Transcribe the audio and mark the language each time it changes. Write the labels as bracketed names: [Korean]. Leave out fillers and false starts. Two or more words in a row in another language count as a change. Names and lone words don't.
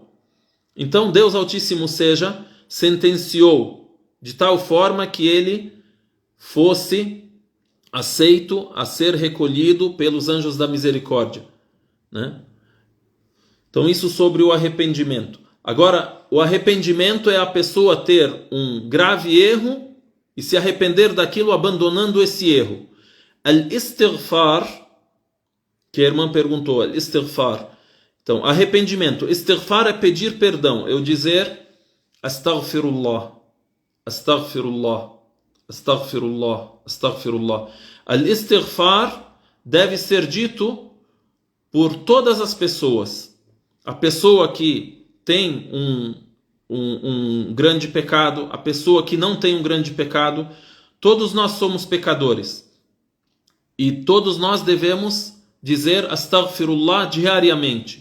[Portuguese] Então Deus Altíssimo seja, sentenciou de tal forma que ele fosse aceito a ser recolhido pelos anjos da misericórdia, né? Então isso sobre o arrependimento. Agora, o arrependimento é a pessoa ter um grave erro e se arrepender daquilo abandonando esse erro. Al-istighfar, que a irmã perguntou, al-istighfar. Então, arrependimento. Istighfar é pedir perdão. Eu dizer [Arabic] أستغفر الله، أستغفر الله، أستغفر الله، أستغفر الله. [Portuguese] Al-istighfar deve ser dito por todas as pessoas. A pessoa que tem um grande pecado, a pessoa que não tem um grande pecado, todos nós somos pecadores. E todos nós devemos dizer astaghfirullah diariamente.